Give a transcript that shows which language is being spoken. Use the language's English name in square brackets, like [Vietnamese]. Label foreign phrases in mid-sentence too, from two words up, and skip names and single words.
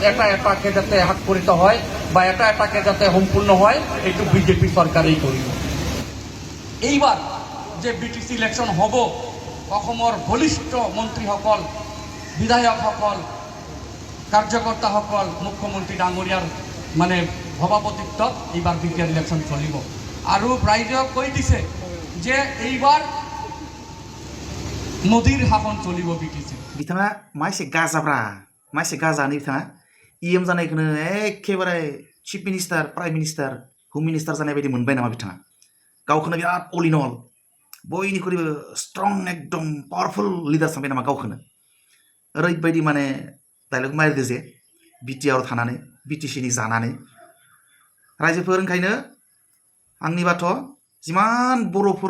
[Assamese] এটা এটাকে যাতে সাক্ষৰিত হয় বা এটা এটাকে যাতে সম্পূৰ্ণ হয় এইটো বিজেপি চৰকাৰেই কৰিব এইবাৰ যে বিটিসি ইলেকশ্যন হ'ব অসমৰ বলিষ্ঠ মন্ত্ৰীসকল বিধায়কসকল কাৰ্যকৰ্তাসকল মুখ্যমন্ত্ৰী ডাঙৰীয়াৰ মানে সভাপতিত্বত এইবাৰ বিটিআৰ ইলেকশ্যন চলিব আৰু ৰাইজক কৈ দিছে যে এইবাৰ মোদীৰ শাসন চলিব বিটিসি [Bodo] बिथाङा माइसे गाजाब्रा माइसे गाजानि बिथाङा इएम जानायखौनो एखेबारे [English] chief minister prime minister home minister [Bodo] जानाय बायदि मोनबाय नामा बिथाङा गावखौनो बिराद [English] all in all [Bodo] बयनिख्रुइबो स्ट्रं एकदम [English] powerful leader [Bodo] सानबाय नामा गावखौनो ओरैबायदि माने डायलग मारिदो जे बिटिआर थानानै बिटिसिनि जानानै रायजोफोर ओंखायनो आंनिबाथ' जिमान बर'फोर